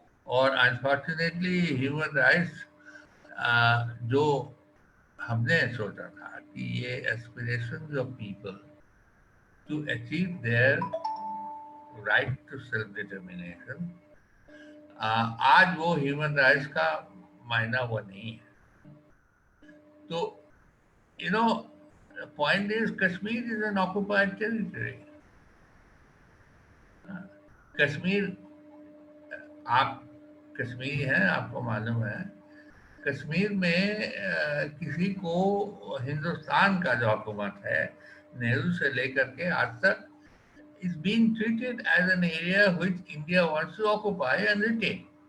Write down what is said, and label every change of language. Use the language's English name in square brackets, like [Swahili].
[Hindi] और unfortunately human rights जो हमने सोचा था कि ये aspirations of people to achieve their right to self determination, आज वो ह्यूमन राइट्स का मायना वो नहीं है. [English] तो you know, the point is Kashmir is an occupied territory. [Hindi] Kashmir, आप कश्मीरी हैं, आपको मालूम है, कश्मीर में किसी को हिंदुस्तान का जो हुकूमत है नेहरू से लेकर के आज तक [English] is being treated as an area which India wants to occupy and retain.